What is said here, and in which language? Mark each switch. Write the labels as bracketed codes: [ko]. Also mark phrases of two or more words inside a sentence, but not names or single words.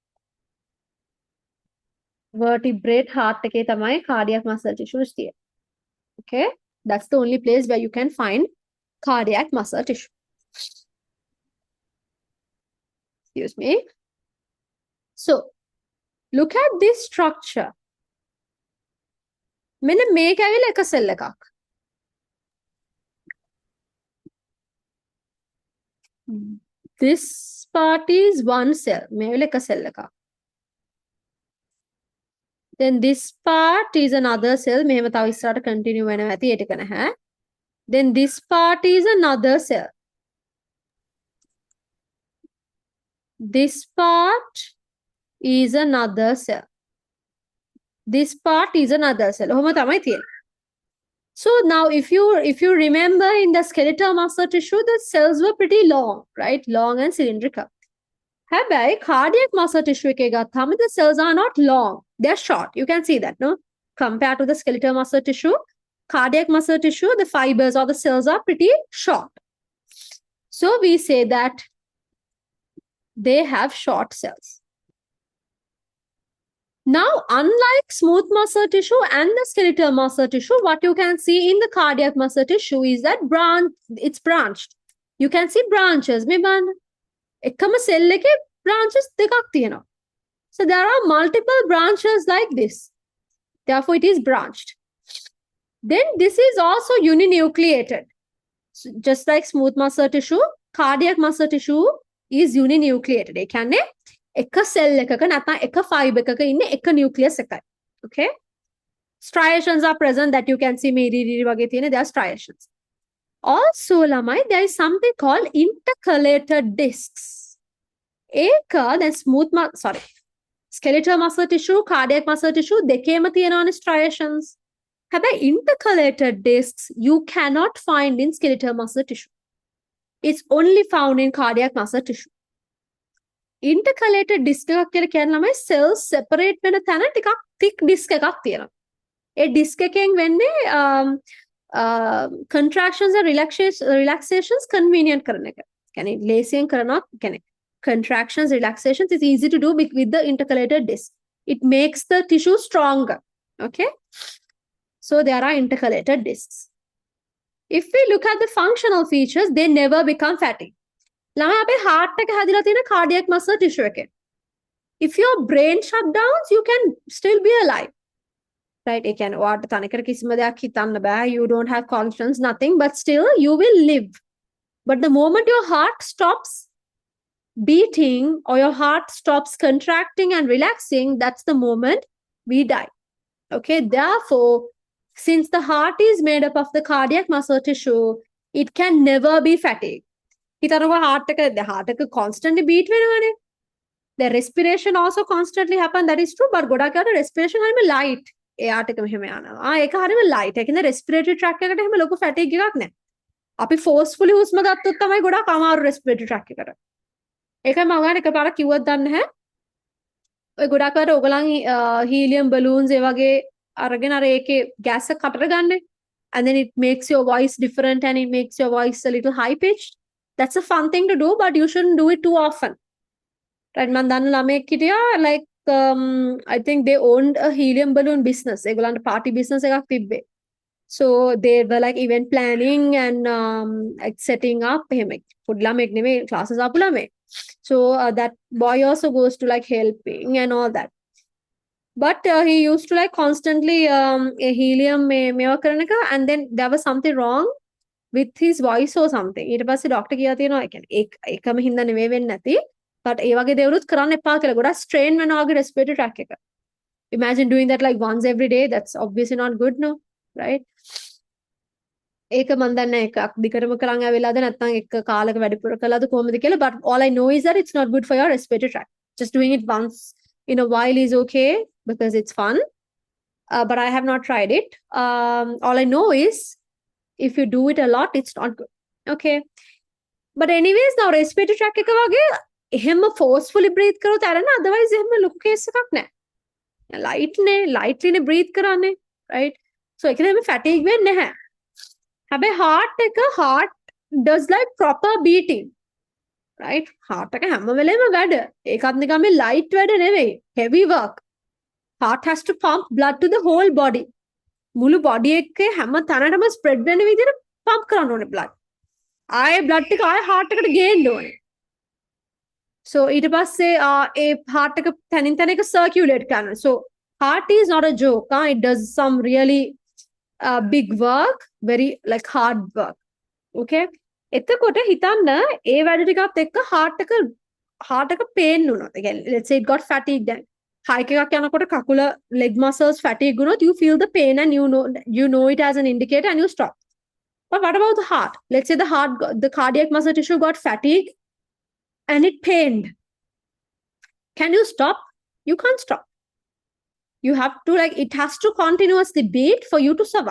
[en] Vertebrate heart take tamai cardiac muscle tissue. Okay, that's the only place where you can find cardiac muscle tissue. Excuse me. So, look at this structure. [si] මෙන්න මේක ඇවිල්ලා එක සෙල් එකක්. [en] This part is one cell. [si] මේ ඇවිල්ලා එක සෙල් එකක්. [en] Then this part is another cell. [si] මෙහෙම තව ඉස්සරහට continue වෙනවා ඇති ඒ ටික නැහැ. [en] Then this part is another cell. This part is another cell. This part is another cell. [si] ඔහොම තමයි තියෙන්නේ. [en] So now if you remember in the skeletal muscle tissue, the cells were pretty long, right? Long and cylindrical. [si] හැබැයි cardiac muscle tissue එකේ ගත්තාම [en] the cells are not long. They're short. You can see that, no? Compared to the skeletal muscle tissue, cardiac muscle tissue, the fibers or the cells are pretty short. So we say that they have short cells. Now, unlike smooth muscle tissue and the skeletal muscle tissue, what you can see in the cardiac muscle tissue is that it's branched. You can see branches. [si] එකම cell එකේ branches දෙකක් තියෙනවා. [en] So there are multiple branches like this. Therefore, it is branched. Then this is also uninucleated. So just like smooth muscle tissue, cardiac muscle tissue is uninucleated. [si] ඒ කියන්නේ එක cell එකක නැත්නම් එක fiber එකක ඉන්නේ එක nucleus එකයි. [en] Okay? Striations are present that you can see [si] මේ ඉරිරි වගේ තියෙන. [en] There are striations. Also, ළමයි, there is something called intercalated discs. [si] දැන් [en] skeletal muscle tissue, cardiac muscle tissue [si] දෙකේම තියෙනවානේ striations. [en] හැබැයි intercalated discs you cannot find in skeletal muscle tissue. It's only found in cardiac muscle tissue. Intercalated disc [si] එකක් කියලා කියන්නේ ළමයි [en] cells separate [si] වෙන තැන ටිකක් [en] thick disc [si] එකක් තියෙනවා. ඒ disc එකෙන් වෙන්නේ [en] contractions and relaxations convenient [si] කරන එක. කියන්නේ ලේසියෙන් කරනවා කියන්නේ [en] contractions, relaxations is easy to do with the intercalated disc. It makes the tissue stronger. Okay? So there are intercalated discs. If we look at the functional features, they never become fatty. [si] ළමයි අපේ heart එක හැදිලා තියෙන [en] cardiac muscle tissue [si] එකෙන්. [en] If your brain shut down, you can still be alive. Right? [si] ඒ කියන්නේ ඔයාට තනිකර කිසිම දෙයක් හිතන්න බෑ. [en] You don't have conscience, nothing, but still you will live. But the moment your heart stops beating or your heart stops contracting and relaxing, that's the moment we die. Okay? Therefore, since the heart is made up of the cardiac muscle tissue, it can never be fatigued. [si] හිතනවා heart එක [en] constantly beat [si] වෙනවනේ. [en] The respiration also constantly happen. That is true. But [si] ගොඩක් අයට respiration හරිම light. එයාට එක මෙහෙම යනවා. ඒක හරිම light. ඒකින්ද [en] respiratory tract [si] එකට එහෙම ලොකු fatigue එකක් නැහැ. අපි forcefully හුස්ම ගත්තොත් තමයි ගොඩක් අමාරු [en] respiratory tract [si] එකට. ඒකයි මම ඔයාලට එකපාරක් කිව්වත් දන්නේ නැහැ. ඔය ගොඩක් අයට ඕගලන් [en] helium balloons [si] ඒ වගේ අරගෙන අර ඒකේ gas එක කටට ගන්න. [en] And then it makes your voice different and it makes your voice a little high pitched. That's a fun thing to do, but you shouldn't do it too often. Right? [si] මම දන්න ළමෙක් හිටියා [en] like I think they owned a helium balloon business. [si] ඒගොල්ලන්ට [en] party business [si] එකක් තිබ්බේ. [en] So they were like event planning and like setting up [si] එහෙම පොඩි ළමෙක් නෙමෙයි classes ආපු ළමෙක්. [en] So that boy also goes to like helping and all that. But he used to like constantly helium [si] මේවා කරන එක, [en] and then there was something wrong with his voice or something. [si] ඊට පස්සේ ડોක්ටර් කියලා තියෙනවා ඒ කියන්නේ ඒකම හින්දා නෙවෙයි වෙන්නේ නැති. but ඒ වගේ දේවලුත් කරන්න එපා කියලා. ගොඩක් strain වෙනවා වගේ [en] respiratory tract [si] එක. [en] Imagine doing that like once every day. That's obviously not good, no? Right? [si] ඒක මන් දන්නේ එකක් දිගටම කරන් ආවෙලාද නැත්නම් එක කාලයක වැඩිපුර කළාද කොහොමද කියලා. [en] But all I know is that it's not good for your respiratory tract. Just doing it once in a while is okay because it's fun. But I have not tried it. All I know is if you do it a lot, it's not good. Okay. But anyways, now respiratory tract [si] එක වගේ එහෙම [en] forcefully breathe [si] කරොත් අරන otherwise එහෙම ලොකු case එකක් නැහැ. [en] lightly breathe [si] කරන්නේ, [en] right? So [si] ඒකෙන් එහෙම fatigue වෙන්නේ නැහැ. [en] හැබැයි heart does like proper beating. [si] Right? Heart එක හැම වෙලේම වැඩ. ඒකත් නිකන් මේ light වැඩ නෙවෙයි. [en] Heavy work. Heart has to pump blood to the whole body. [si] මුළු body එකේ හැම තැනටම spread වෙන විදිහට pump කරන්න ඕනේ blood. ආයේ blood එක ආයේ heart එකට ගේන්න ඕනේ. So ඊට පස්සේ ඒ heart එක තනින් තන එක circulate කරනවා. [en] So heart is not a joke. It does some really big work, very like hard work. [si] Okay? එතකොට හිතන්න ඒ වැඩ ටිකත් එක්ක heart එක pain වුණොත්. [en] Again, let's say it got fatigued then. [si] hike එකක් යනකොට කකුල [en] leg muscles fatigue වුණොත් you feel the pain and you know it as an indicator and you stop. But what about the heart? Let's say the cardiac muscle tissue got fatigued and it pained. Can you stop? You can't stop. You have to it has to continuously beat for you to survive.